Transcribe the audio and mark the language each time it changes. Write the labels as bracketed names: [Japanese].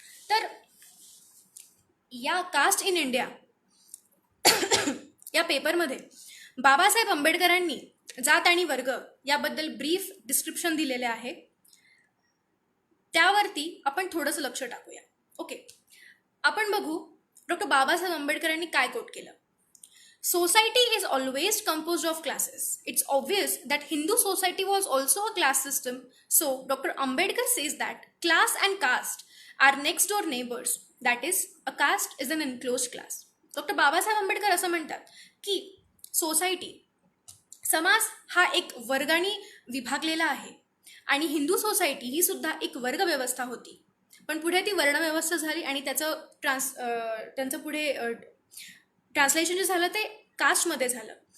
[Marathi] तर या caste in India या पेपरमध्ये बाबासाहेब आंबेडकरांनी जात आणि वर्ग याबद्दल ब्रीफ डिस्क्रिप्शन दिलेले आहे. त्यावरती आपण थोडंसं लक्ष टाकूया. ओके, आपण बघू डॉक्टर बाबासाहेब आंबेडकरांनी काय कोट केलं. [English] Society is always composed of classes. It's obvious that Hindu society was also a class system. So, Dr. Ambedkar says that class and caste are next door neighbors. That is, a caste is an enclosed class. [Marathi] Doctor Babasaheb Ambedkar असं म्हणतात की society, समाज हा एक वर्गाने विभागलेला आहे आणि Hindu society ही सुद्धा एक वर्ग व्यवस्था होती. पण पुढे ती वर्णव्यवस्था झाली आणि त्यांचं पुढे ट्रान्सलेशन जे झालं ते कास्टमध्ये झालं.